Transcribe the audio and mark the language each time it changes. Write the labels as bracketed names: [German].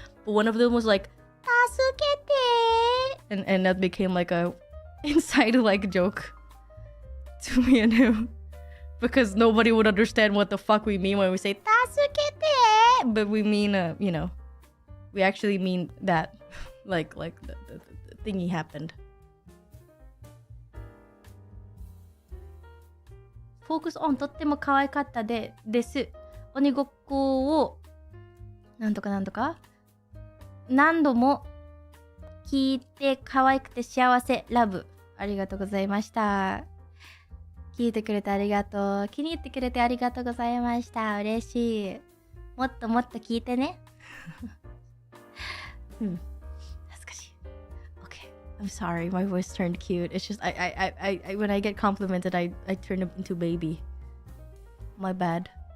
[English] But one of them was like, "Tasukete," and that became like a inside like joke to me and him, because nobody would understand what the fuck we mean when we say "Tasukete," but we mean you know, we actually mean that like the thingy happened. Focus on [Japanese] とっても可愛かったです。鬼ごっこをなんとかなんとか何度も聞いて可愛くて幸せラブ。ありがとうございました。聞いてくれてありがとう。気に入ってくれてありがとうございました。嬉しい。もっともっと聞いてね。恥ずかしい。 [English] Okay, I'm sorry, my voice turned cute. It's just I when I get complimented, I turn into baby. My bad.